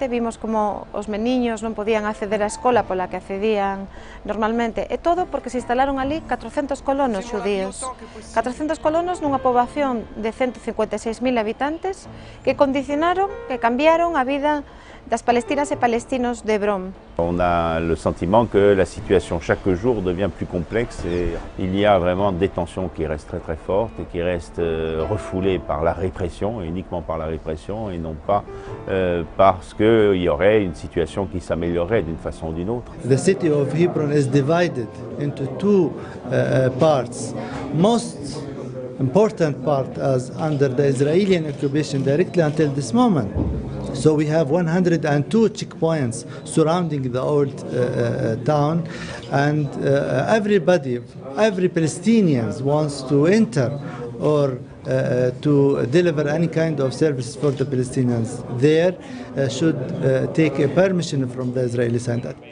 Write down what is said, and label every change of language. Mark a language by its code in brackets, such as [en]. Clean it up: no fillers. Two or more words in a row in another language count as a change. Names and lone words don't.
[gl] Vimos como os meniños non podían acceder á escola pola que accedían normalmente. E todo porque se instalaron ali 400 colonos xudíos. 400 colonos nunha poboación de 156.000 habitantes que condicionaron, que cambiaron a vida das palestinas et palestinos d'Hébron. [fr] On a le sentiment que la situation chaque jour devient plus complexe et il y a vraiment des tensions qui restent très fortes et qui restent refoulées par la répression, uniquement par la répression et non pas parce qu'il y aurait une situation qui s'améliorerait d'une façon ou d'une autre. [en] The city of Hebron is divided into two parts. Most important part as under the Israeli occupation directly until this moment. So we have 102 checkpoints surrounding the old town, and every Palestinian wants to enter or to deliver any kind of services for the Palestinians there should take a permission from the Israeli side.